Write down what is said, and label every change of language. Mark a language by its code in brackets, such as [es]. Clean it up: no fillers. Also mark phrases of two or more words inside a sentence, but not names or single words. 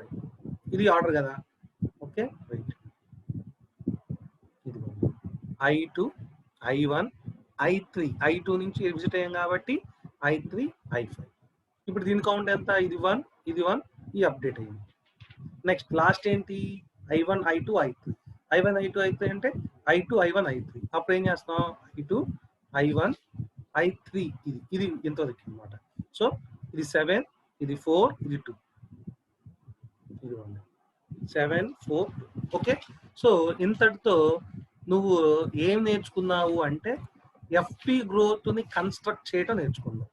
[te] ఇది ఆర్డర్ కదా. [en] okay right. [te] ఇది I2 I1 I3 I2 నుంచి విజిట్ అయ్యాం కాబట్టి I3 I5. ఇప్పుడు దీని కౌంట్ ఎంత? ఇది 1 ఇది 1, ఈ అప్డేట్ అయ్యింది. [en] next last [te] ఏంటి? I1 I2 I3. I1 I2 I3 అంటే I2 I1 I3. అప్పుడు ఏం చేస్తాం? I2 I1 I3 ఇది ఇంతవరకు అనమాట. సో ఇది 7, ఇది 4, ఇది 2. ఇది 7 4 2. [en] okay, so [te] ఇంతటితో నువ్వు ఏం నేర్చుకున్నావు అంటే FP గ్రోత్ ని కన్స్ట్రక్ట్ చేయడం నేర్చుకున్నావు.